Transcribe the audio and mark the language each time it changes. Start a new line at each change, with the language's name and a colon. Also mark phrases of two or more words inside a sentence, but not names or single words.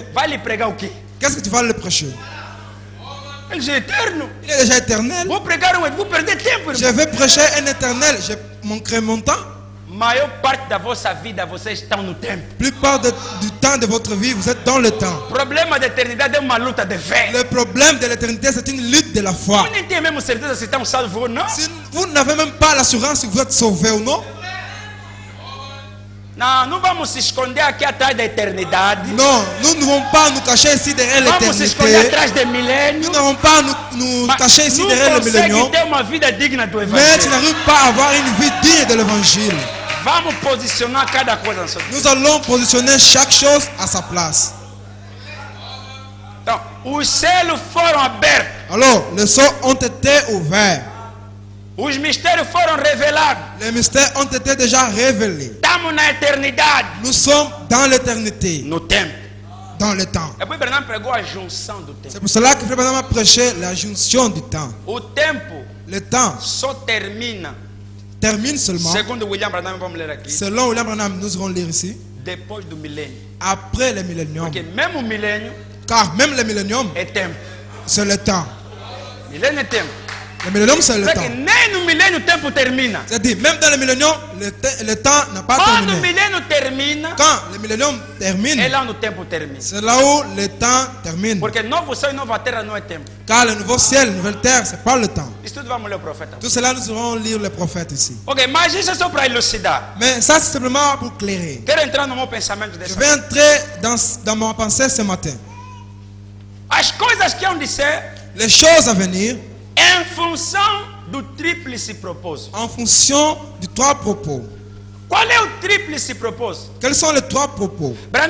Portuguese: Vai lhe pregar o quê?
French: Qu'est-ce que tu vas le prêcher?
Portuguese: Ele já é eterno.
French: Il est déjà éternel.
Portuguese: Vou pregar vou perder tempo,
French: Je
Portuguese: irmão.
French: vais prêcher un éternel. Je manquerai mon temps.
Portuguese: Maior parte da vossa vida vocês estão no tempo.
French: La plupart du temps de votre vie, vous êtes dans le temps.
Portuguese: O problema da eternidade é uma luta de fé.
French: Le problème de l'éternité, c'est une lutte de la foi.
Portuguese: Vous nem tem mesmo certeza se estão salvos ou não.
French: Si vous n'avez même pas l'assurance si vous êtes sauvé ou non,
Portuguese: Não vamos se esconder aqui atrás da eternidade.
French: non, nous ne devons pas nous cacher ici derrière
Portuguese: Vamos se esconder
French: l'éternité.
Portuguese: atrás do milênio.
French: Nous n'avons pas nous
Portuguese: Mas
French: cacher ici
Portuguese: não
French: derrière le
Portuguese: consegue
French: millénium.
Portuguese: ter uma vida digna do
French: Mais tu
Portuguese: evangelho.
French: n'arrives pas à avoir une vie digne de l'évangile.
Portuguese: Vamos posicionar cada coisa na sua vida.
French: Nous allons positionner chaque chose à sa place.
Portuguese: Então, os céus foram abertos.
French: Alors, les sceaux ont été ouverts.
Portuguese: Os mistérios foram revelados.
French: Les mystères ont été déjà révélés.
Portuguese: Estamos na eternidade.
French: Nous sommes dans l'éternité,
Portuguese: No tempo.
French: dans le temps.
Portuguese: Depois Bernardo pregou a junção do tempo.
French: C'est pour cela que Frère Branham a prêché la jonction du temps.
Portuguese: O tempo
French: Le temps
Portuguese: só termina,
French: termine seulement,
Portuguese: segundo William Branham, vamos ler aqui,
French: selon William Branham, nous allons lire ici,
Portuguese: depois do milênio.
French: après le millénium.
Portuguese: Porque mesmo o milênio
French: Car même le millénium,
Portuguese: é tempo.
French: c'est le temps.
Portuguese: Milênio é tempo.
French: Le millénium, c'est le
Portuguese: Só que
French: temps.
Portuguese: nem no milênio o tempo termina.
French: C'est-à-dire, même dans le millénium, le temps n'a pas
Portuguese: Quando o
French: terminé.
Portuguese: milênio termina,
French: Quand le millénium termine,
Portuguese: é lá onde o tempo termina.
French: c'est là où le temps termine.
Portuguese: Porque novo céu e nova terra não é tempo.
French: Car le nouveau ciel, la nouvelle terre, c'est pas le temps.
Portuguese: Isso tudo vamos ler o profeta.
French: Tout cela, nous allons lire les prophètes ici.
Portuguese: Ok, mas isso é só para elucidar.
French: Mais ça, c'est simplement pour clairer.
Portuguese: Quero entrar no meu pensamento
French: Je
Portuguese: dessa.
French: vais entrer dans ma pensée ce matin.
Portuguese: As coisas que hão de ser
French: Les choses à venir
Portuguese: em função do tríplice propósito.
French: en fonction de trois propos.
Portuguese: Qual é o tríplice propósito?
French: Quels sont les trois propos?